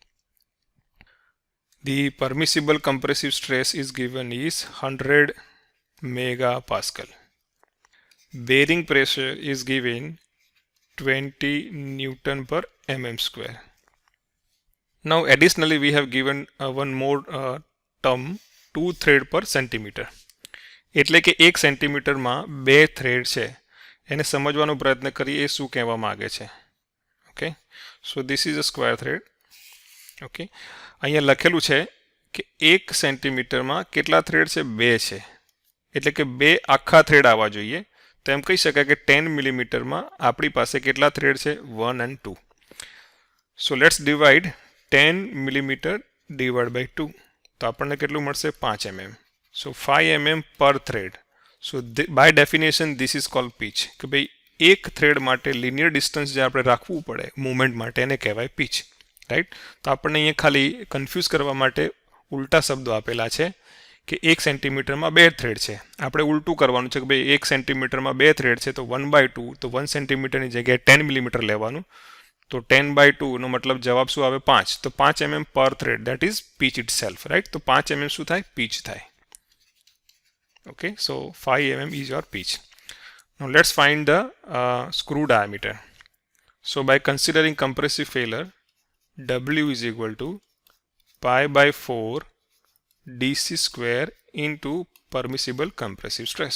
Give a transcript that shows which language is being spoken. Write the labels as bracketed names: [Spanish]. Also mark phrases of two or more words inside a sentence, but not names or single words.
[English] The permissible compressive stress is given is 100 megapascal. Bearing pressure is given 20 Newton per mm square. Now additionally we have given one more term 2 thread per centimeter. [Gujarati] એટલે કે 1 સેન્ટીમીટરમાં 2 થ્રેડ છે એને સમજવાનો પ્રયત્ન કરીએ એ શું કહેવા માંગે છે. [English] Okay, so this is a square thread. [Gujarati] ઓકે, અહીંયા લખેલું છે કે 1 સેન્ટીમીટરમાં કેટલા થ્રેડ છે? 2 છે, એટલે કે 2 આખા થ્રેડ આવવા જોઈએ. તો એમ કહી શકાય કે 10 મિલીમીટરમાં આપણી પાસે કેટલા થ્રેડ છે? [English] 1 and 2. So let's divide 10 millimeter divide by 2. [Gujarati] તો આપણને કેટલું મળશે? [English] 5 mm. So 5 mm per thread. So by definition this is called pitch. [Gujarati] કે ભાઈ એક થ્રેડ માટે લિનિયર ડિસ્ટન્સ જે આપણે રાખવું પડે મૂવમેન્ટ માટે એને કહેવાય pitch, રાઈટ? તો આપણને અહીંયા ખાલી કન્ફ્યુઝ કરવા માટે ઉલટા શબ્દો આપેલા છે કે 1 સેન્ટીમીટરમાં 2 થ્રેડ છે. આપણે ઉલટું કરવાનું છે કે ભાઈ 1 સેન્ટીમીટરમાં 2 થ્રેડ છે તો 1/2, તો 1 સેન્ટીમીટરની જગ્યાએ 10 મિલીમીટર લેવાનું. તો 10/2 નો મતલબ જવાબ શું આવે? 5. તો 5 mm પર થ્રેડ, [English] that is pitch itself, [Gujarati] રાઈટ? તો 5 mm શું થાય? [English] pitch થાય. Okay, so 5 mm is your pitch. Now let's find the screw diameter. So by considering compressive failure, W is equal to pi by 4 dc square into permissible compressive stress.